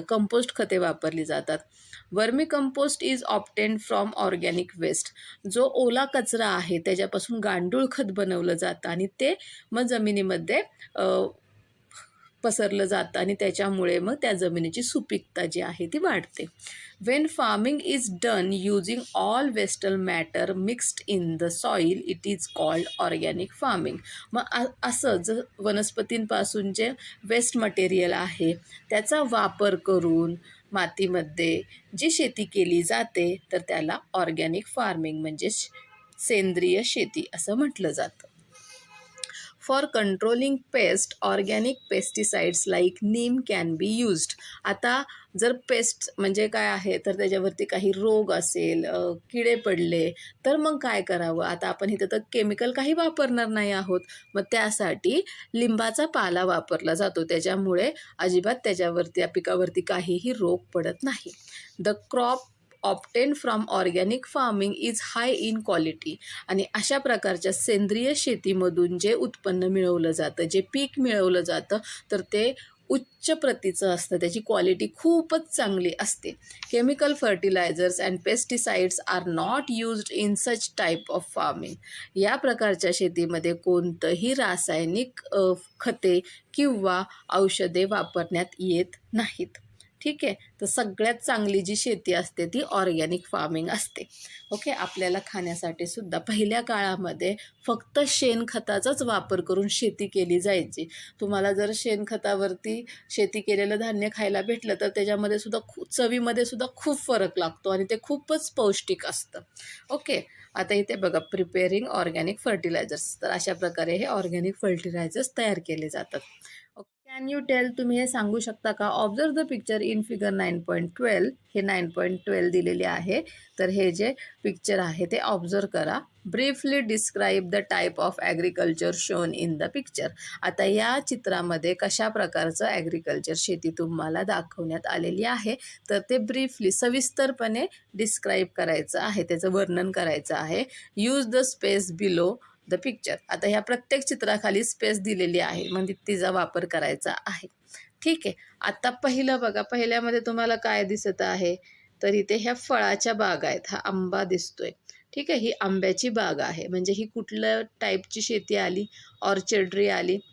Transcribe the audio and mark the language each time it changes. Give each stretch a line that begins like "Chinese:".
Marathi: Compost खते वापरली जातात.
English: Vermi compost is obtained from organic waste.
Marathi: जो ओला कचरा आहे त्याच्यापासून गांडूळ खत बनवलं जातं आणि ते मग जमिनीमध्ये पसरलं जातं आणि त्याच्यामुळे मग त्या जमिनीची सुपीकता जी आहे ती वाढते.
English: When farming is done using all waste matter mixed in the soil it is called organic farming.
Marathi: मग असं जर वनस्पतींपासून जे वेस्ट मटेरियल आहे त्याचा वापर करून मातीमध्ये जी शेती केली जाते तर त्याला ऑर्गॅनिक फार्मिंग म्हणजे सेंद्रिय शेती असं म्हटलं जातं.
English: For controlling pest organic pesticides like neem can be used.
Marathi: आता जर पेस्ट म्हणजे काय आहे तर त्याच्यावरती काही रोग असेल, किडे पडले, तर मग काय करावं? आता आपण इथं तर केमिकल काही वापरणार नाही आहोत, मग त्यासाठी लिंबाचा पाला वापरला जातो, त्याच्यामुळे अजिबात त्याच्यावरती या पिकावरती काहीही रोग पडत नाही.
English: The crop obtain from organic farming is high in quality.
Marathi: आणि अशा प्रकारच्या सेंद्रिय शेतीमधून जे उत्पन्न मिळवलं जातं, जे पीक मिळवलं जातं, तर ते उच्च प्रतीचं असतं, त्याची क्वालिटी खूपच चांगली असते.
English: Chemical fertilisers and pesticides are not used in such type of farming.
Marathi: या प्रकारच्या शेतीमध्ये कोणतंही रासायनिक खते किंवा औषधे वापरण्यात येत नाहीत. ठीक आहे, तर सगळ्यात चांगली जी शेती असते ती ऑर्गॅनिक फार्मिंग असते. ओके, आपल्याला खाण्यासाठी सुद्धा पहिल्या काळामध्ये फक्त शेणखताचाच वापर करून शेती केली जायची. तुम्हाला जर शेणखतावरती शेती केलेलं धान्य खायला भेटलं तर त्याच्यामध्ये सुद्धा चवीमध्ये सुद्धा खूप फरक लागतो आणि ते खूपच पौष्टिक असतं. ओके, आता इथे बघा,
English: Preparing organic fertilizers.
Marathi: तर अशा प्रकारे हे ऑर्गॅनिक फर्टिलायझर्स तयार केले जातात.
English: can you tell,
Marathi: तुम्ही हे सांगू शकता का?
English: Observe the picture in figure 9.12.
Marathi: हे 9.12 दिलेले आहे, तर हे जे पिक्चर आहे ते ऑब्झर्व करा.
English: Briefly describe the type of agriculture shown in the picture.
Marathi: आता या चित्रामध्ये कशा प्रकारचं ॲग्रिकल्चर शेती तुम्हाला दाखवण्यात आलेली आहे, तर ते ब्रीफली सविस्तरपणे डिस्क्राईब करायचं आहे, त्याचं वर्णन करायचं आहे.
English: Use the space below the picture.
Marathi: आता ह्या प्रत्येक चित्राखाली स्पेस दिलेली आहे, म्हणजे तिचा वापर करायचा आहे. ठीक आहे, आता पहिलं बघा, पहिल्यामध्ये तुम्हाला काय दिसत आहे, तर इथे ह्या फळाच्या बाग आहेत. हा आंबा दिसतोय, ठीक आहे, ही आंब्याची बाग आहे. म्हणजे ही कुठल्या टाईपची शेती आली? ऑर्चर्ड्री आली.